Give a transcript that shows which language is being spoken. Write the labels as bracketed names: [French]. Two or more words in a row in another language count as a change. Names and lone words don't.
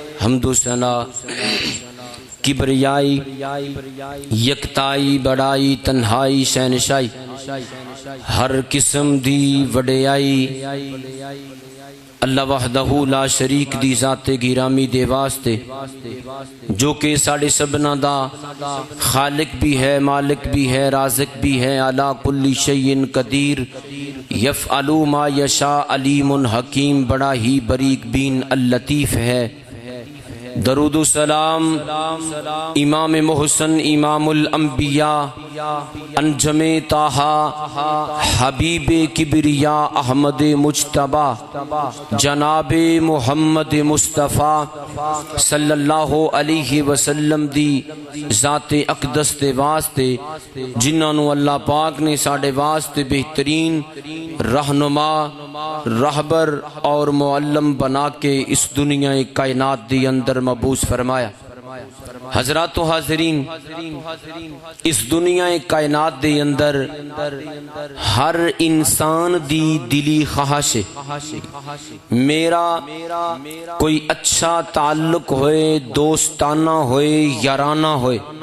[Punjabi] حمد و ثنا کبریائی یکتائی بڑائی تنہائی شہنشائی ہر قسم دی وڈیائی اللہ وحدہ لا شریک دی ذات گرامی دے واسطے جو کہ ساڑھے سبنا دا خالق بھی ہے، مالک بھی ہے، رازق بھی ہے، [Arabic] علی کل شیء قدیر، یفعل ما یشاء، علیم حکیم، [Punjabi] بڑا ہی بریک بین اللطیف ہے۔ درود و سلام امام محسن امام الانبیاء انجم طٰہٰ حبیب کبریا احمد مجتبی جناب محمد مصطفیٰ [Arabic] صلی اللہ علیہ وسلم [Punjabi] دی ذات اقدس دے واسطے جنہاں نو اللہ پاک نے ساڑے واسطے بہترین رہنما، رہبر اور معلم بنا کے اس دنیا کائنات دی اندر مبعوث فرمایا۔ حضرات و حاضرین، اس دنیا کائنات دے اندر ہر انسان دی دلی خواہش ہے میرا کوئی اچھا تعلق ہوئے، دوستانہ ہوئے، یارانہ ہوئے۔